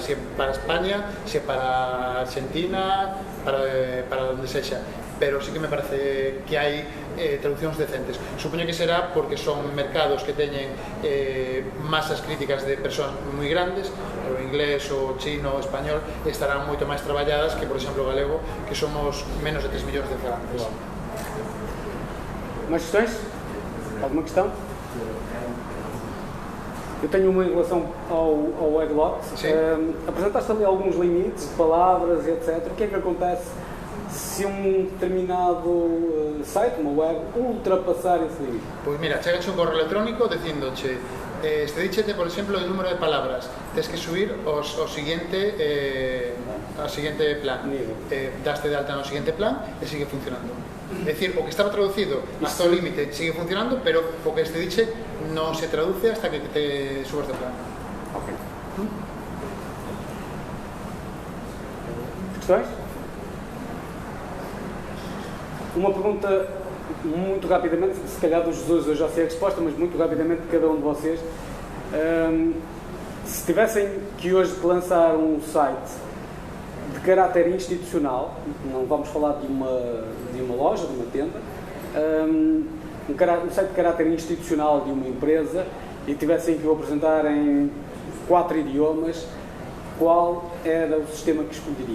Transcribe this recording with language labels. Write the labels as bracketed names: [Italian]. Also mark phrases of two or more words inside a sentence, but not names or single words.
[Galician] Se para España, se para Argentina, para onde sexa, pero sí que me parece que hai traduccións decentes. Supoño que será porque son mercados que teñen masas críticas de persoas moi grandes, o inglés, o chino, o español estarán moito máis traballadas que, por exemplo, o galego, que somos menos de 3 millóns de falantes. [Portuguese] Mais questões? Alguma questão? Eu tenho uma em relação ao Egglot. Apresentaste ali alguns limites, palavras, etc. O que é que acontece se um determinado site, uma web, ultrapassar esse limite? [Galician] Pois mira, chegache un correo electrónico dicindoche díchete, por exemplo, o número de palabras, tens que subir ao siguiente plan, daste de alta no siguiente plan e sigue funcionando. É dicir, o que estaba traducido hasta o límite sigue funcionando, pero o que este diche non se traduce hasta que te subas de plan. [Portuguese] Ok. Questões? Uma pergunta muito rapidamente, se calhar dos dois eu já sei a resposta, mas muito rapidamente de cada um de vocês. Se tivessem que hoje lançar um site de caráter institucional, não vamos falar de uma loja, de uma tenda, um site de caráter institucional de uma empresa, e tivessem que o apresentar em 4 idiomas, qual era o sistema que escolheriam?